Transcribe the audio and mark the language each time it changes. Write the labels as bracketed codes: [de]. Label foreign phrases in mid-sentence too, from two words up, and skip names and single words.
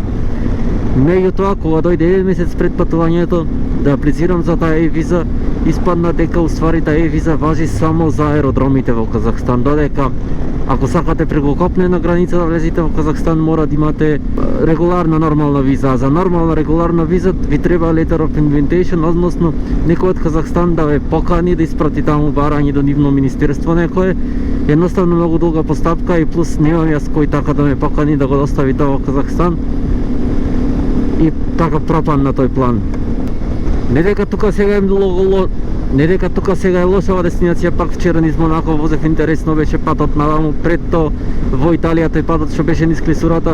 [mk] Меѓутоа, кога дојде еден месец пред патувањето да аплицирам за таа виза, испадна дека уствари таа виза важи само за аеродромите во Казахстан, додека ако сакате преку копнена граница да влезете во Казахстан, мора да имате регуларна нормална виза. А за нормална регуларна виза ви треба [en] letter of invitation, [mk] односно некој од Казахстан да ве покани да испрати таму барање до нивно министерство некое. Едноставно многу долга постапка и плюс немам јас кој така да ме покани да го достави тоа во Казахстан. И така пропадна тој план. Не дека тука сега е лоша ова дестинација, пак вчера низ Монако возев, интересно беше патот надаму, пред то во Италија тој патот што беше низ Клисурата.